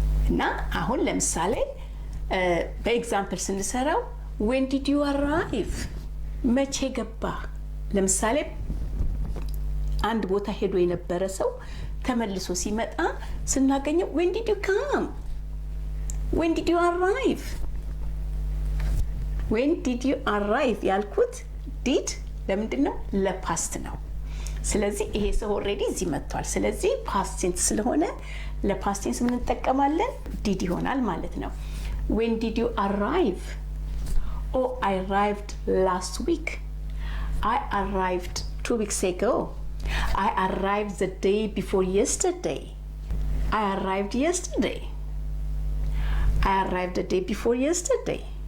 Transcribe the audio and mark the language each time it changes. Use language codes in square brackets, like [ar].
[am] እና አሁን ለምሳሌ በኤግዛምፕል ስንሰራው [en] when did you arrive [am] መቼ ገባ? ለምሳሌ አንድ ቦታ ሄዶ የነበረ ሰው ተመልሶ ሲመጣ ስናገኘው [en] when did you come? when did you arrive? when did you arrive ያልኩት did [am] ለምንድን ነው? ለፓስት ነው። ስለዚህ ይሄ ሰው ኦልሬዲ እዚህ መጥቷል። ስለዚህ ፓስት ቴንስ ስለሆነ ለፓስት ቴንስ ምን እንጠቀማለን? [en] did [am] ይሆናል ማለት ነው። [en] when did you arrive? oh, I arrived last week. I arrived 2 weeks ago. I arrived the day before yesterday. I arrived yesterday. I arrived the day before yesterday.